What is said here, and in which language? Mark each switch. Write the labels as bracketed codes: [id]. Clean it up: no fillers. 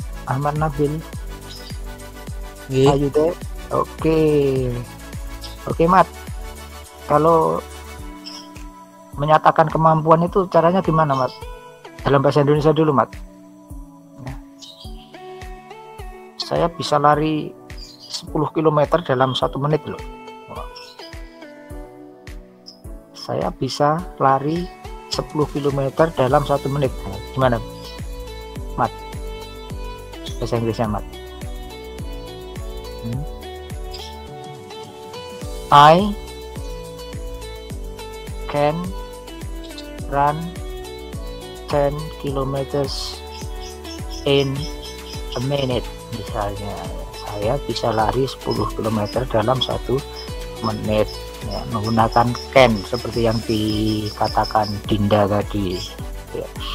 [en] Ahmad Nabil, are you there? [id] Oke, oke Mat. Kalau menyatakan kemampuan itu caranya gimana Mat? Dalam bahasa Indonesia dulu Mat. Saya bisa lari 10 km dalam 1 menit loh. Saya bisa lari 10 km dalam 1 menit. Gimana Mat? Bahasa Inggrisnya Mat. [en] I can run 10 kilometers in a minute. [id] Misalnya saya bisa lari 10 km dalam 1 menit ya, menggunakan can seperti yang dikatakan Dinda tadi ya.